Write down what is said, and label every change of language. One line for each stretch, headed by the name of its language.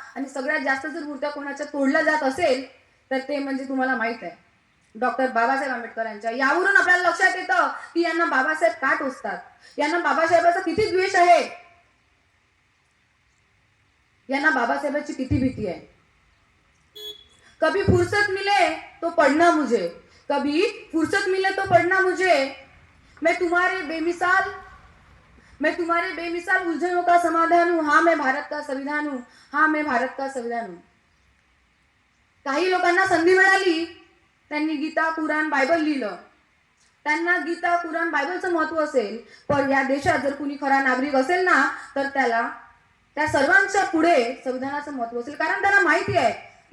Marathi: आणि सगळ्यात जास्त जर मूर्त्या कोणाच्या तोडल्या जात असेल तर ते म्हणजे तुम्हाला माहित आहे डॉक्टर बाबासाहेब आंबेडकर यांच्या. यावरून आपल्याला लक्षात येतं की यांना बाबासाहेब का टोचतात, यांना बाबासाहेबाचा किती द्वेष आहे, यांना बाबासाहेबांची किती भीती आहे.
Hindi: कभी फुर्सत मिले तो पढ़ना मुझे, कभी फुर्सत मिले तो पढ़ना मुझे. मैं तुम्हारे बेमिसाल उलझनों का समाधान हूं. हाँ मैं भारत का संविधान हूं, हाँ मैं भारत का संविधान हूं.
Marathi: काही लोकांना संधी मिळाली, त्यांनी गीता, कुराण, बायबल लिहिलं. त्यांना गीता, कुराण, बायबलचं महत्व असेल, पण या देशात जर कुणी खरा नागरिक असेल ना तर त्याला त्या सर्वांच्या पुढे संविधानाचं महत्व असेल. कारण त्यांना माहिती आहे